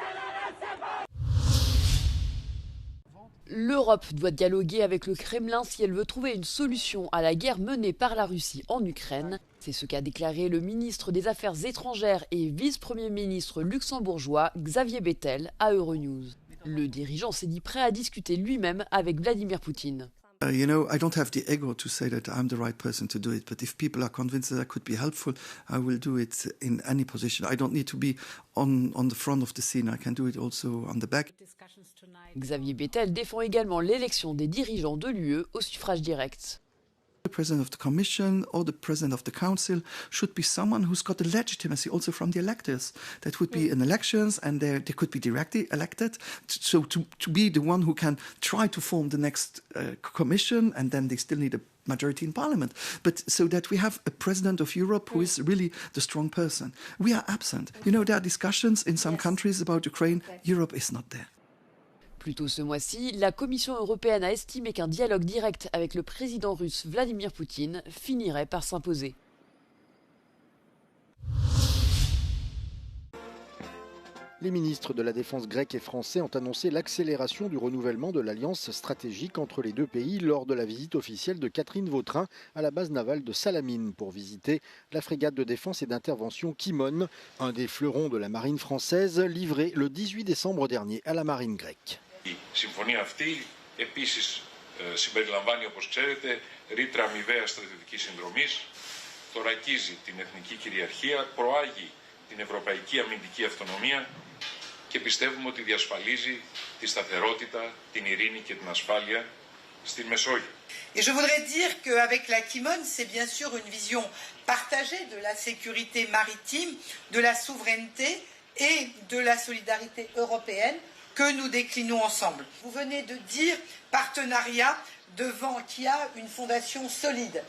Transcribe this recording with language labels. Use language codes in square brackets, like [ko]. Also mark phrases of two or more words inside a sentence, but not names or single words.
[fr] L'Europe doit dialoguer avec le Kremlin si elle veut trouver une solution à la guerre menée par la Russie en Ukraine. C'est ce qu'a déclaré le ministre des Affaires étrangères et vice-premier ministre luxembourgeois Xavier Bettel à Euronews. Le dirigeant s'est dit prêt à discuter lui-même avec Vladimir Poutine. [en] You know, I don't have the ego to say that I'm the right person to do it, but if people are convinced that I could be helpful, I will do it in any position. I don't need to be on the front of the scene, I can do it also on the back. [fr] Xavier Bettel défend également l'élection des dirigeants de l'UE au suffrage direct. [en] The president of the commission or the president of the council should be someone who's got the legitimacy also from the electors. That would be in elections and they could be directly elected. So to be the one who can try to form the next commission, and then they still need a majority in parliament. But so that we have a president of Europe who is really the strong person. We are absent. You know, there are discussions in some countries about Ukraine. Europe is not there. [fr] Plus tôt ce mois-ci, la Commission européenne a estimé qu'un dialogue direct avec le président russe Vladimir Poutine finirait par s'imposer. Les ministres de la Défense grecs et français ont annoncé l'accélération du renouvellement de l'alliance stratégique entre les deux pays lors de la visite officielle de Catherine Vautrin à la base navale de Salamine pour visiter la frégate de défense et d'intervention Kimon, un des fleurons de la marine française, livré le 18 décembre dernier à la marine grecque. [el] Η συμφωνία αυτή επίσης συμπεριλαμβάνει, όπως ξέρετε, ρήτρα αμοιβαίας στρατιωτικής συνδρομής, θωρακίζει την εθνική κυριαρχία, προάγει την ευρωπαϊκή αμυντική αυτονομία και πιστεύουμε ότι διασφαλίζει τη σταθερότητα, την ειρήνη και την ασφάλεια στην Μεσόγειο. [fr] Et je voudrais dire qu'avec la Kimon, c'est bien sûr une vision partagée de la sécurité maritime, de la souveraineté et de la solidarité européenne que nous déclinons ensemble. Vous venez de dire partenariat devant qui a une fondation solide.